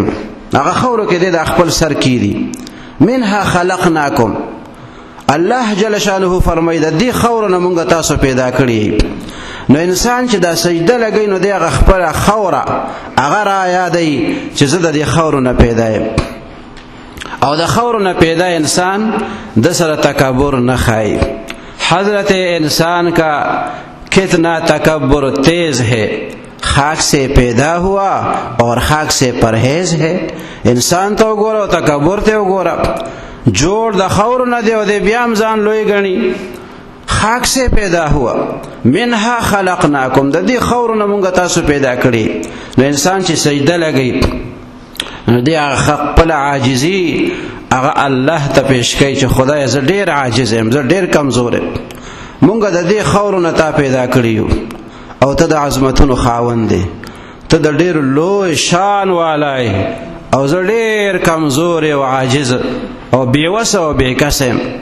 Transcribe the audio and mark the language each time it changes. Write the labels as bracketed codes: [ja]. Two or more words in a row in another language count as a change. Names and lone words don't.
[ps] هغه خاورو کې د خپل سر کیدی. [ar] منها خلقناکم، [ps] الله [ar] جل شانه [ps] فرمایي د دې خاورو نه مونږ تاسو پیدا کړی. نو انسان چې دا سجده لګي نو دی هغه خپل خوره هغه را یادوي چې زه د دې خاورو نه پیدا یم. او د خاورو نه پیدا انسان د سره تکبر نه خای. [ur] حضرت انسان کا کتنا تکبر تیز ہے، خاک سے پیدا ہوا اور خاک سے پرہیز ہے. [ps] انسان ته وګوره او تکبر ته وګوره، جوړ د خاورو نه دی او د بیا هم ځان لوی ګڼي. [ur] خاک سے پیدا ہوا، [ar] منها خلقناکم، [ps] د دې خاورو نه مونږ تاسو پیدا کړی. نو انسان چې سجده لګي نو دی هغه خپل عاجزي هغه الله ته پیش کوي چې خدای زه ډیر عاجز یم، زه ډیر کمزور یم. مونږ د دې خاورو نه تا پیدا کړیو او ته د عظمتونو خاوند دی، ته د ډیر لوی شان والای او زه ډیر کمزور او عاجز او بیوس او بیکسم.